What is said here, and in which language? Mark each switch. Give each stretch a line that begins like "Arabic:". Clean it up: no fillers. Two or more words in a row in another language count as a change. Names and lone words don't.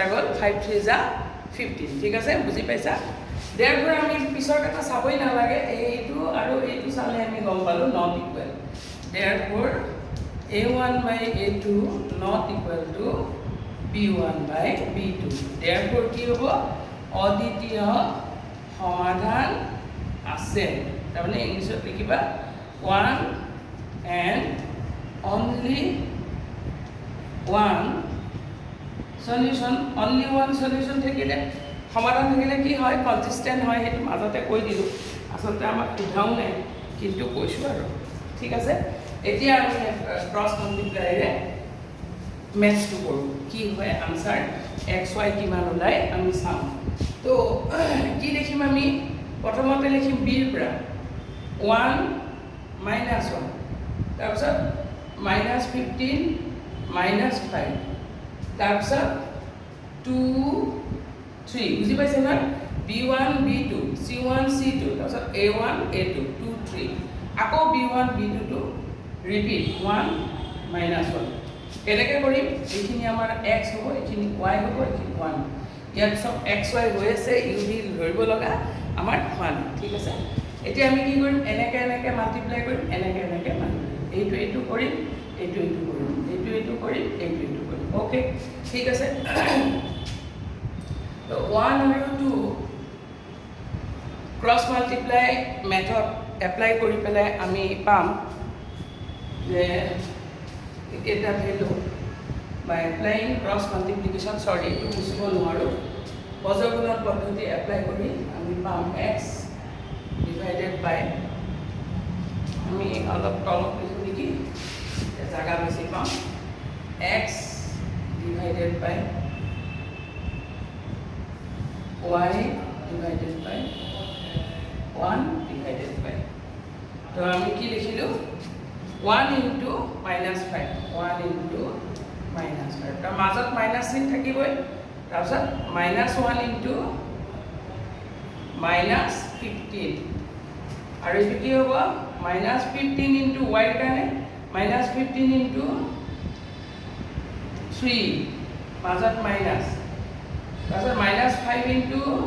Assamese: গ'ল 5 3 যা 15 ঠিক আছে বুজি পাইছা therefore আমি পিছৰ কথা চাবই নালাগে এইটো আৰু এইটো চালে আমি গম পালো not
English: equal therefore a1 by a2 not equal to b1 by b2 therefore
Assamese: কি হ'ব অদ্বিতীয় সমাধান আছে তাৰমানে ইংলিছত লিখিবা
English: one and only one solution only one solution
Assamese: থাকিলে সমাধান থাকিলে কি হয় কনসিস্টেন্ট হয় হেতু মাজতে কৈ দিলো আসলতে আমাক উঠাও নাই কিন্তু কৈছো আৰু ঠিক আছে এতিয়া আমি ক্রস মাল্টিপ্লাইৰে ম্যাথটো কৰো কি হয় আনসার xy কিমান ওলাই আমি চাম তো কি লিখিম আমি প্ৰথমতে লিখিম b ৰ পৰা 1 minus 1 তাৰপিছত minus 15 minus 5 তাৰপিছত 2 3 বুজি পাইছে না b1 b2 c1 c2 তাৰপিছত a1 a2 2 3 আকৌ b1 b2
English: to repeat
Assamese: 1 minus 1 কেনেকৈ কৰিম এইখিনি আমাৰ x হ'ব এইখিনি y হ'ব এইখিনি 1 ইয়াত সব x y হৈ আছে u v ধৰিব লগা আমাৰ 1 ঠিক আছে এতিয়া আমি কি কৰিম এনেকৈ এনেকৈ মাল্টিপ্লাই কৰিম এনেকৈ এনেকৈ এইটো এইটো কৰিম এইটো এইটো কৰিম এইটো এইটো কৰিম এইটো এইটো কৰিম ওকে ঠিক আছে তো 1 আৰু 2
English: cross multiply method apply
Assamese: কৰি পেলাই আমি পাম যে এটা ভ্যালু
English: by applying cross multiplication sorry
Assamese: এইটো বুজিব নোৱাৰো বৰ্গগুণন পদ্ধতি এপ্লাই কৰি আমি পাম
English: x divided by
Assamese: আমি অলপ তলত লিখো নেকি জায়গা বেছি পাম
English: x divided by y divided by 1 divided by
Assamese: তো আমি কি লিখিলো
English: 1 into minus 5 1 into minus 5
Assamese: তাৰ মাজত মাইনাস চিন থাকিবই তাৰপিছত
English: minus 1 into
Assamese: minus 15 আৰু এইটো কি হ'ব
English: minus 15 into y
Assamese: কাৰণে
English: minus 15 into 3
Assamese: মাজত মাইনাস তাৰপিছত
English: minus 5 into